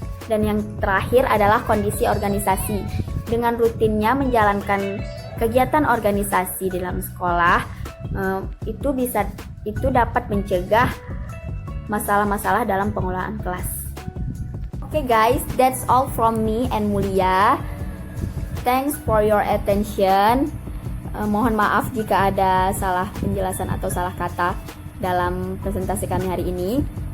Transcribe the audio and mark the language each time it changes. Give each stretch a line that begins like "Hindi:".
Indonesian: Dan yang terakhir adalah kondisi organisasi. Dengan rutinnya menjalankan kegiatan organisasi dalam sekolah, itu dapat mencegah masalah-masalah dalam pengelolaan kelas.
English: Okay guys, that's all from me and Mulia. Thanks for your attention.
Indonesian: Mohon maaf jika ada salah penjelasan atau salah kata dalam presentasi kami hari ini.